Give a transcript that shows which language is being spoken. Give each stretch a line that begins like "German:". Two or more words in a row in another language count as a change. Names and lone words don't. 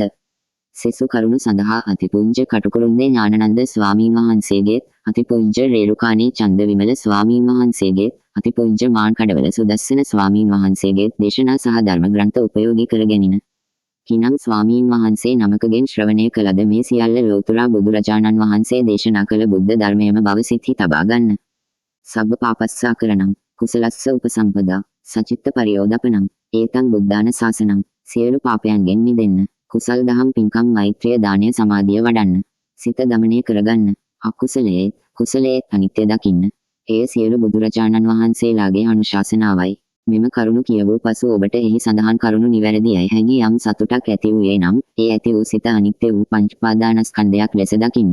Sinhala: සෙසු කරුණු සඳහා අතිපූජ්‍ය කටුකුරුන්දේ ඥානানন্দ ස්වාමීන් වහන්සේගේත් අතිපූජ්‍ය රේරුකාණී චන්දවිමල ස්වාමීන් වහන්සේගේත් අතිපූජ්‍ය මාන්කඩවල සුදස්සන ස්වාමීන් වහන්සේගේත් දේශනා සහ ධර්ම ග්‍රන්ථ උපයෝගී කරගැනින. කිනම් ස්වාමීන් වහන්සේ නමකගෙන් ශ්‍රවණය කළද මේ සියල්ල ලෝතුරා බුදුරජාණන් වහන්සේ දේශනා කළ බුද්ධ ධර්මයේම බව සිතෙහි තබා ගන්න.
Pali: සබ්බ පාපස්සාකරණං කුසලස්ස උපසම්පදා සචිත්ත පරියෝදපනං ඒතං බුද්ධාන ශාසනං.
Sinhala: සියලු පාපයන්ගෙන් මිදෙන්න කුසල් දහම් පින්කම් මෛත්‍රිය දානය සමාධිය වඩන්න. සිත දමනය කරගන්න. අකුසලයේ කුසලයේ අනිත්‍ය දකින්න. එය සියලු බුදුරජාණන් වහන්සේලාගේ අනුශාසනාවයි. මෙම කරුණු කියවූ පසු ඔබට එහි සඳහන් කරුණු නිවැරදියයි හැඟී යම් සතුටක් ඇති වූයේ නම් ඒ ඇති වූ සිත අනිත්‍ය වූ පංච උපාදානස්කන්ධයක් ලෙස දකින්න.